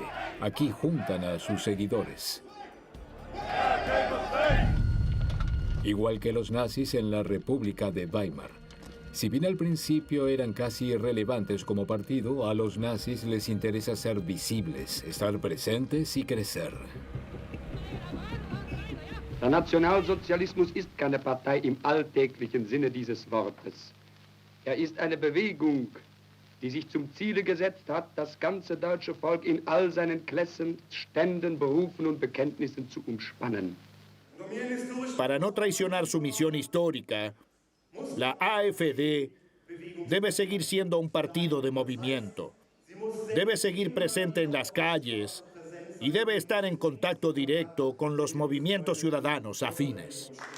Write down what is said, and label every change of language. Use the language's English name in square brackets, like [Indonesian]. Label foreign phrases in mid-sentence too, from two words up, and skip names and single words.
[Spanish] Aquí juntan a sus seguidores. Igual que los nazis en la República de Weimar. Si bien al principio eran casi irrelevantes como partido, a los nazis les interesa ser visibles, estar presentes y crecer. [German] Der Nationalsozialismus ist keine Partei im alltäglichen Sinne dieses Wortes. Ist eine Bewegung, die sich zum Ziele gesetzt hat, das ganze deutsche Volk in all seinen Klassen, Ständen, Berufen und Bekenntnissen zu umspannen. [Spanish] Para no traicionar su misión histórica, la AfD debe seguir siendo un partido de movimiento. Debe seguir presente en las calles y debe estar en contacto directo con los movimientos ciudadanos afines.